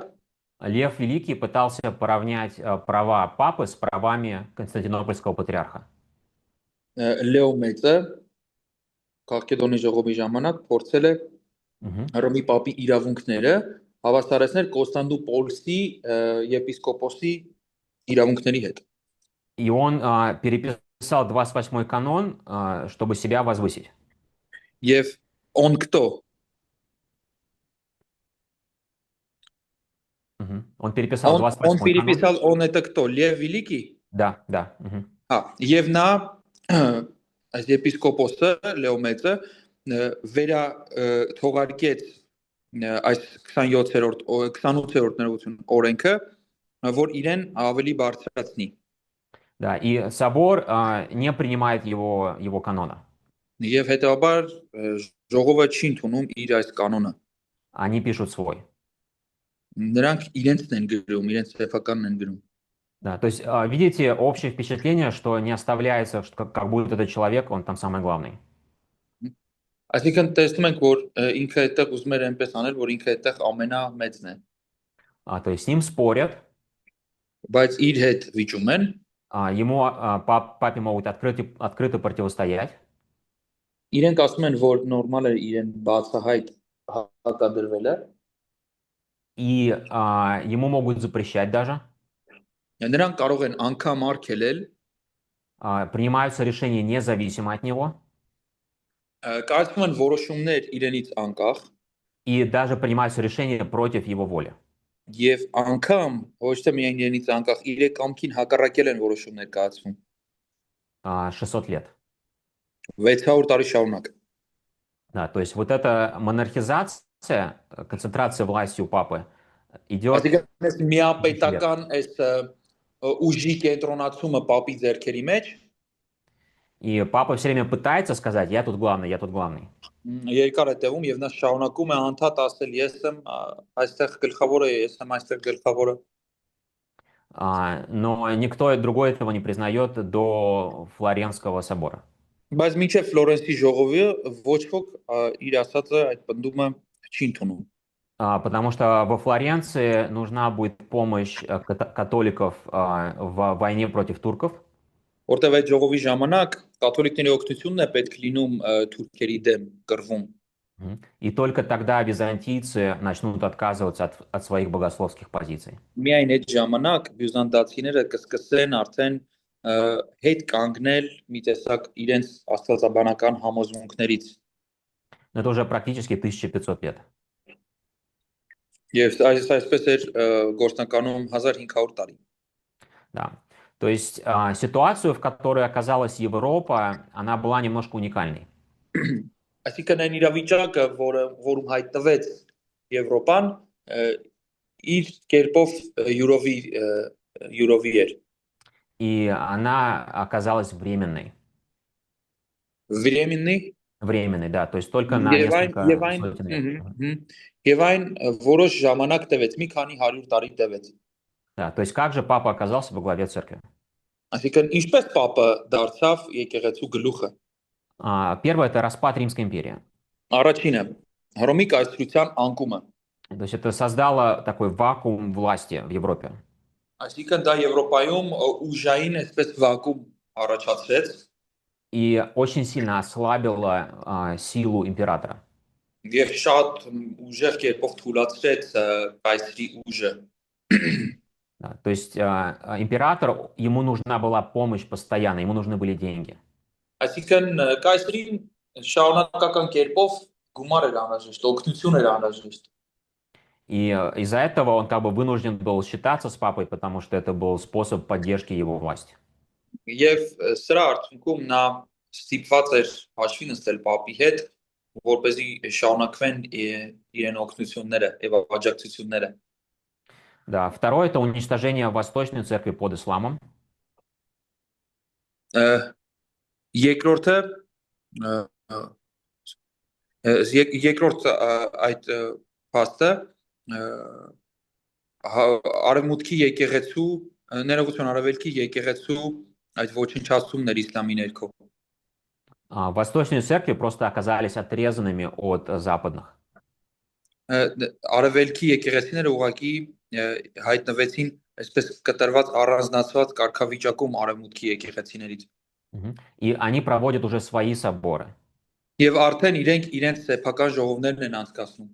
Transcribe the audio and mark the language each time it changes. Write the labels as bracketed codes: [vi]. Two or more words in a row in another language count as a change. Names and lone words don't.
[ru] Лев Великий пытался поравнять права папы с правами Константинопольского патриарха. [hy] Լեո մեծը Քաղկեդոնի ժողովի ժամանակ փորձել է Հռոմի Պապի իրավունքները հավասարեցնել Կոստանդնուպոլսի եպիսկոպոսի իրավունքների հետ։ [ru] И он переписал 28-й канон, чтобы себя возвысить. Եվ он кто? Он переписал 28-й Он переписал, он это кто? Лев Великий? Да. [hy] Եվ նա այս եպիսկոպոսը Լեո մեծը վերա թողարկեց այս 28-րդ ներողություն օրենքը, որ իրեն ավելի բարձրացնի։ [ru] Да, и собор не принимает его канона. [hy] Եվ հետեւաբար ժողովը չի ընդունում իր այս կանոնը։ [ru] Они пишут свой. [hy] Նրանք իրենցն են գրում, իրենց սեփականն են գրում։ [ru] Да, то есть видите общее впечатление, что не оставляется, что как будто этот человек, он там самый главный. [hy] Այսինքն տեսնում ենք, որ ինքը այդտեղ ուզում էր այնպես անել, որ ինքը այդտեղ ամենամեծն է, [ru] То есть с ним спорят, [hy] բայց իր հետ վիճում են, [ru] ему, папе могут открыто противостоять, [hy] իրենք ասում են, որ նորմալ է իրեն բացահայտ հակադրվելը, [ru] и ему могут запрещать даже. [hy] նրանք կարող են անգամ արգելել, [ru] Принимаются решения независимо от него, [hy] կայացվում են որոշումներ իրենից անկախ, [ru] и даже принимаются решения против его воли. [hy] եւ անգամ ոչ թե միայն իրենից անկախ, իր կամքին հակառակել են որոշումներ կայացվում [ru] 600 лет. [hy] 600 տարի շարունակ։ [ru] Да, то есть вот эта монархизация, концентрация власти у папы идет. [hy] Այսինքն այս միապետական այս ուժի կենտրոնացումը պապի ձեռքերի մեջ [ru] И папа все время пытается сказать, я тут главный, я тут главный. [hy] երկար է տևում եւ նա շարունակում է անդադ ասել ես եմ այստեղ գլխավորը, ես եմ այստեղ գլխավորը։ [ru] Но никто другой этого не признает до Флоренского собора. [hy] Բայց մինչև Ֆլորենսի ժողովը ոչ ոք իր ասածը այդ բնդումը չի ընդունում։ [ru] Потому что во Флоренции нужна будет помощь католиков в войне против турков. [hy] Որտեւ այդ ժողովի ժամանակ կաթոլիկների օգնությունն է պետք լինում թուրքերի դեմ կռվում։ [ru] И только тогда византийцы начнут отказываться от своих богословских позиций. [hy] Միայն այդ ժամանակ բյուզանդացիները կսկսեն արդեն հետ կանգնել մի տեսակ իրենց աստվածաբանական համոզմունքներից։ [ru] Но это уже практически 1500 лет. [hy] Եվ այսպես էր գործնականում 1500 տարի։ [ru] Да. То есть ситуацию, в которой оказалась Европа, она была немножко уникальной. [hy] Այսինքն այն իրավիճակը, որում հայտնվեց Եվրոպան, իր կերպով յուրովի էր։ [ru] И она оказалась временной. Временный Временной, да, то есть только на несколько сотен лет. [hy] Եվ այն որոշ ժամանակ տևեց, մի քանի 100 տարի տևեց։ [ru] Да, то есть как же папа оказался во главе церкви? [hy] Այսինքն ինչպես Պապը դարձավ եկեղեցու գլուխը։ [ru] Первое — это распад Римской империи. [hy] Առաջինը Հռոմի կայսրության անկումը։ [ru] То есть это создало такой вакуум власти в Европе. [hy] Այսինքն դա Եվրոպայում ուժային այսպես վակուում առաջացրեց [ru] И очень сильно ослабило силу императора. [hy] եւ շատ ուժեղ կերպով թուլացրեց կայսրի ուժը։ [ru] Да, то есть император, ему нужна была помощь постоянно, ему нужны были деньги. [hy] Այսինքն կայսրին շարունակական կերպով գումար էր անհրաժեշտ, օգնություն էր անհրաժեշտ։ [ru] И из-за этого он как бы вынужден был считаться с папой, потому что это был способ поддержки его власти. [hy] Եվ սրա արդյունքում նա ստիպված էր հաշվի նստել Պապի հետ, որպեսզի շարունակվեն իրեն օգնությունները եւ աջակցությունները։ [ru] Да, второе — это уничтожение Восточной церкви под исламом. [hy] Երկրորդը այդ փաստը արևմուտքի եկեղեցու ներողություն արևելքի եկեղեցու այդ ոչնչացումներ իսլամի ներքո։ [ru] Восточные церкви просто оказались отрезанными от западных. [hy] Արևելքի եկեղեցիները ուղղակի հայտնվեցին այսպես կտրված առանձնացված կարգավիճակում արևմուտքի եկեղեցիներից։ [ru] И они проводят уже свои соборы. [hy] Եվ արդեն իրենց սեփական ժողովներն են անցկացնում։